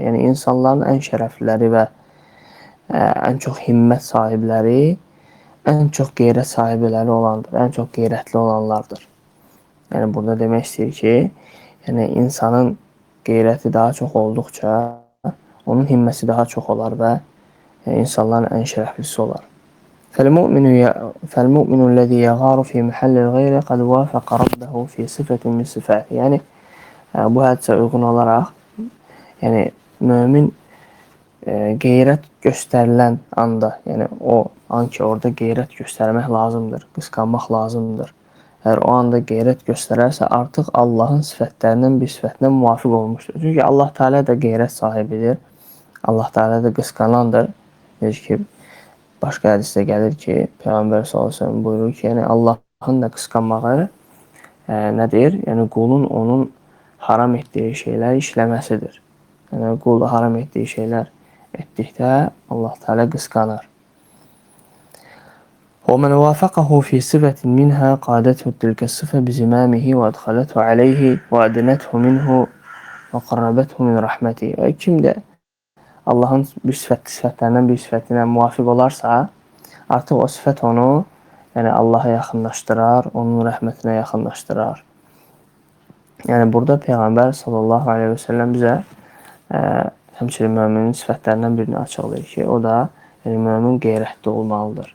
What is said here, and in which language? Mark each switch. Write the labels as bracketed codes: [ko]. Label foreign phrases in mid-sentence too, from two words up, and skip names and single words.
[az] Yəni insanların ən şərəfliləri və ən çox himmət sahibləri, ən çox qeyrət sahibiləri olandır, ən çox qeyrətli olanlardır. Yəni burada demək istəyir ki, yəni insanın qeyrəti daha çox olduqca onun himməsi daha çox olar və insanların ən şərəflisi olar. [ar] فَالْمُؤْمِنُ الَّذِي يَغَارُ فِي مَحَلِّ الْغَيْرِ قَدْ وَافَقَ رَبَّهُ فِي صِفَةٍ مِنْ صِفَاتِ. [az] Yəni bu hədisə uyğun olaraq, yəni mömin qeyrət göstərilən anda, yəni o an ki, orada qeyrət göstərmək lazımdır, qısqanmaq lazımdır. Əgər o anda qeyrət göstərərsə, artıq Allahın sifətlərindən bir sifətinə müvafiq olmuşdur. Çünki Allah Teala da qeyrət sahibidir, Allah Teala da qısqanandır. Necə ki, başqa hədisdə gəlir ki, Peyğəmbər s.ə.v buyurur ki, yəni Allahın da qısqanmağı nədir? Yəni qulun onun haram etdiyi şeylər işləməsidir. Yəni qul haram etdiyi şeylər etdikdə Allah Teala qısqanır. [ar] وَمَنْ وَافَقَهُ فِي صِفَةٍ مِنْهَا قَادَتْهُ تِلْكَ الصِّفَةُ بِزِمَامِهِ وَأَدْخَلَتْهُ عَلَيْهِ وَأَدْنَتْهُ مِنْهُ وَقَرَّبَتْهُ مِنْ رَحْمَتِهِ. [az] Və kim də Allahın bir sifətlərindən bir sifətinə müvafiq olarsa, artıq o sifət onu Allaha yaxınlaşdırar, onun rəhmətinə yaxınlaşdırar. Yəni burada Peyğəmbər [ar] صلى الله عليه وسلم [az] bizə həmçinin möminin sifətlərindən birini açıqlayır ki, o da mömin qeyrətli olmalıdır.